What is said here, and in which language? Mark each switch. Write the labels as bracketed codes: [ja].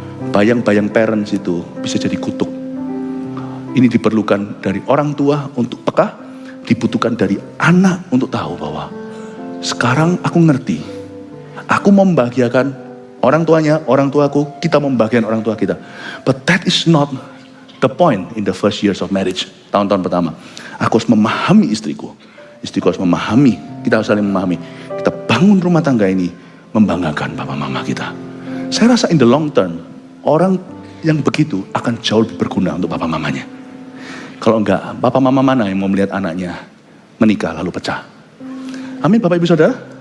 [id] Bayang-bayang parents itu bisa jadi kutuk. Ini diperlukan dari orang tua untuk peka, dibutuhkan dari anak untuk tahu bahwa sekarang aku ngerti, aku membahagiakan orang tuanya, orang tuaku, kita membahagiakan orang tua kita. [en] But that is not the point in the first years of marriage. [id] Tahun-tahun pertama, aku harus memahami istriku, istriku harus memahami, kita harus saling memahami. Kita bangun rumah tangga ini membanggakan papa mama kita. Saya rasa [en] in the long term, [id] orang yang begitu akan jauh lebih berguna untuk papa mamanya. Kalau enggak, papa mama mana yang mau melihat anaknya menikah lalu pecah? Amin Bapak Ibu Saudara.